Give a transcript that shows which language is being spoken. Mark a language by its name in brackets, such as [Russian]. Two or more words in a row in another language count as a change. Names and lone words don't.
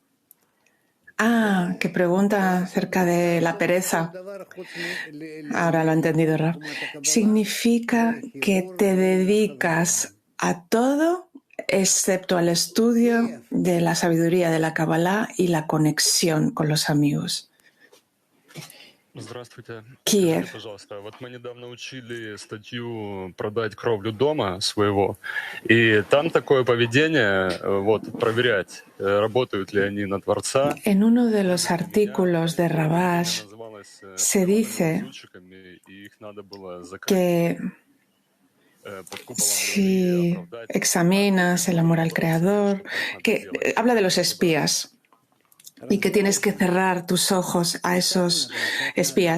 [Spanish] Que pregunta acerca de la pereza. Ahora lo he entendido, Rab. Significa que te dedicas a todo excepto al estudio de la sabiduría de la Kabbalah y la conexión con los amigos. [Russian] Здравствуйте. Киев. Скажите, пожалуйста, вот мы недавно учили статью «Продать кровлю дома своего», и там такое поведение, вот, проверять, работают ли они на Творца. [Spanish] En uno de los artículos de Rabash se dice que si examinas el amor al Creador, que habla de los espías, y que tienes que cerrar tus ojos a esos espías.